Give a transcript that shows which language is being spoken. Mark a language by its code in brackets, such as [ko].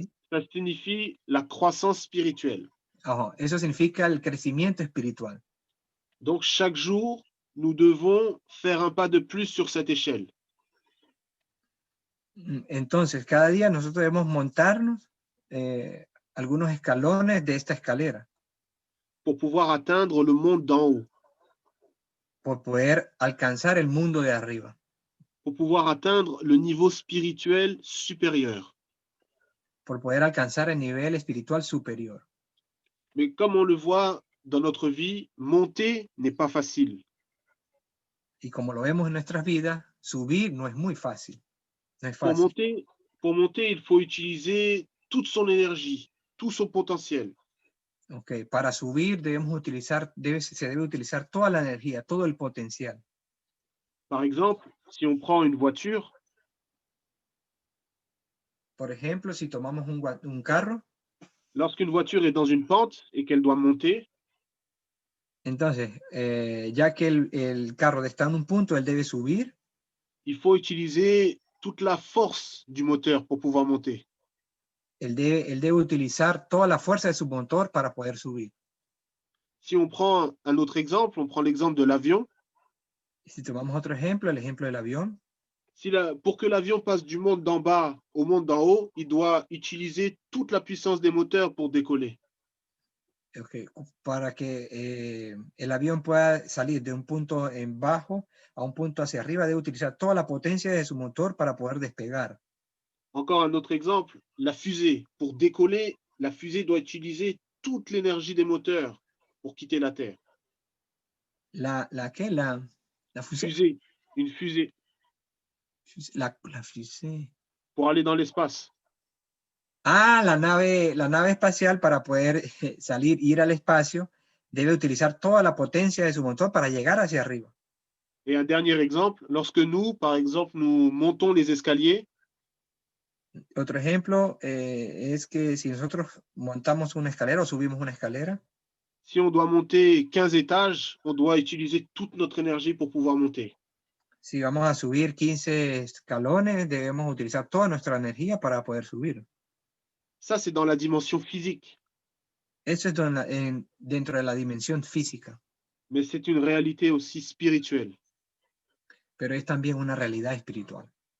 [fr] ça signifie la croissance spirituelle. [es] Eso significa el crecimiento espiritual. [fr] Donc, chaque jour, nous devons faire un pas de plus sur cette échelle. [es] Entonces, cada día nosotros debemos montarnos algunos escalones de esta escalera. [fr] Pour pouvoir atteindre le monde d'en haut. [es] Por poder alcanzar el mundo de arriba. [fr] Pour pouvoir atteindre le niveau spirituel supérieur. [es] Por poder alcanzar el nivel espiritual superior. [fr] Mais comme on le voit dans notre vie, monter n'est pas facile. [es] Y como lo vemos en nuestras vidas, subir no es muy fácil. No es fácil. Fácil. [fr] Pour monter, il faut utiliser toute son énergie, tout son potentiel. Okay. [es] Para subir se debe utilizar toda la energía, todo el potencial. [fr] Par exemple, si on prend une voiture, [es] por ejemplo, si tomamos un carro, [fr] lorsqu'une voiture est dans une pente et qu'elle doit monter, [es] entonces, ya que el carro está en un punto, él debe subir. [fr] Il faut utiliser toute la force du moteur pour pouvoir monter. [es] Él debe utilizar toda la fuerza de su motor para poder subir. [fr] Si on prend un autre exemple, on prend l'exemple de l'avion. [es] Si tomamos otro ejemplo, el ejemplo del avión. [fr] Pour que l'avion passe du monde d'en bas au monde d'en haut, il doit utiliser toute la puissance des moteurs pour décoller. Okay. [es] Para que el avión pueda salir de un punto en bajo a un punto hacia arriba, debe utilizar toda la potencia de su motor para poder despegar. [fr] Encore un autre exemple, la fusée. Pour décoller, la fusée doit utiliser toute l'énergie des moteurs pour quitter la Terre. La fusée. Une fusée. La fusée. Pour aller dans l'espace. [es] La nave espacial, para poder salir, ir al espacio, debe utilizar toda la potencia de su motor para llegar hacia arriba. [fr] Et un dernier exemple, lorsque nous, par exemple, nous montons les escaliers. [es] Otro ejemplo es que si nosotros montamos una escalera o subimos una escalera. [fr] Si on doit monter 15 étages, on doit utiliser toute notre énergie pour pouvoir monter. [es] Si vamos a subir 15 escalones, debemos utilizar toda nuestra energía para poder subir. [fr] Ça, c'est dans la dimension physique. [es] Eso es dentro de la dimensión física. [fr] Mais c'est une réalité aussi spirituelle. [es] Pero es también una realidad espiritual.